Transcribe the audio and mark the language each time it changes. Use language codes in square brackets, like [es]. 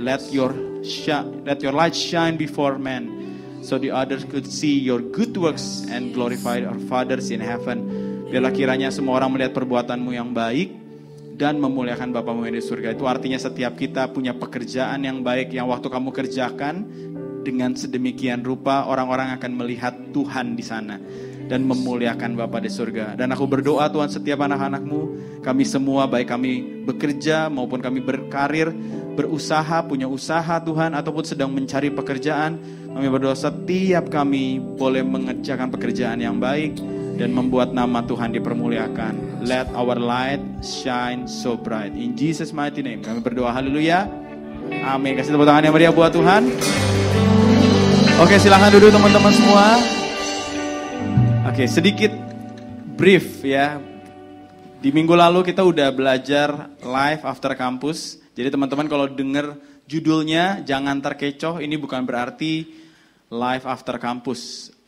[en] Let your light shine before men, so the others could see your good works and glorify our fathers in heaven. [id] Biarlah kiranya semua orang melihat perbuatanmu yang baik dan memuliakan Bapamu yang di surga. Itu artinya setiap kita punya pekerjaan yang baik, yang waktu kamu kerjakan dengan sedemikian rupa orang-orang akan melihat Tuhan di sana dan memuliakan Bapa di surga. Dan aku berdoa Tuhan, setiap anak-anak-Mu, kami semua, baik kami bekerja maupun kami berkarir, berusaha, punya usaha Tuhan, ataupun sedang mencari pekerjaan, kami berdoa setiap kami boleh mengerjakan pekerjaan yang baik dan membuat nama Tuhan dipermuliakan. [en] Let our light shine so bright. In Jesus mighty name [id] kami berdoa, haleluya, amin. Kasih tepuk tangan yang meriah buat Tuhan. Oke, silahkan duduk teman-teman semua. Oke, sedikit brief ya. Di minggu lalu kita udah belajar Life After Campus. Jadi teman-teman kalau dengar judulnya jangan terkecoh, ini bukan berarti Life After Campus.